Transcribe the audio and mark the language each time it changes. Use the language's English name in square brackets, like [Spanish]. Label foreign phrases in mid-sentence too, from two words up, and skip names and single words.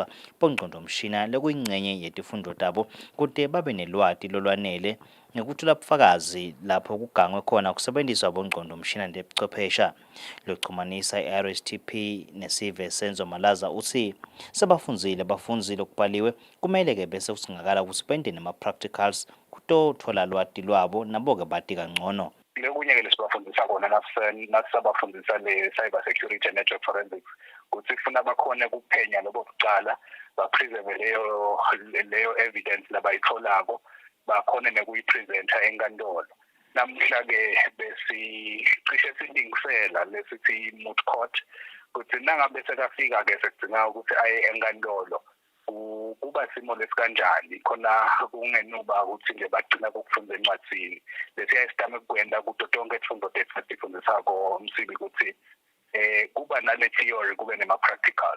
[Swati] bongqondomshina lekuyingcenye yetifundo tabo kute babe nelwati lolwanele ngekuthula bufakazi lapho kugangwe khona kusebenziswa bongqondomshina nebuchwephesha lokuxhumanisa i-RSTP nesive senzo malaza uthi sebafundzile bafundzi lokubhaliwe kumele ke bese kusingakala kusipende nema-practicals kutothola lwati lwabo nabo-ke bati kangcono. Lekunye-ke lesibafundisa kona nasisabafundisa le- [English] cyber security and network forensics [Swati] kuthi kufuna bakhone ukuphenya lobo kuqala bapreserve leyo evidence labayitholako bakhone nekuyipresenta enkantolo. Namhla-ke besicishe silingisela lesithi [English] moot court [Swati] kuthi nangabe sekafika-ke sekudingeka ukuthi aye enkantolo kuba simo lesikanjani khona kungenuba ukuthi nje bagcina kokufunda encwadzini lesiyayisitame ukukwenda kuto tonke isifundo tethu esifundisako umsibi ukuthi kuba nale theory kube nema-practicals.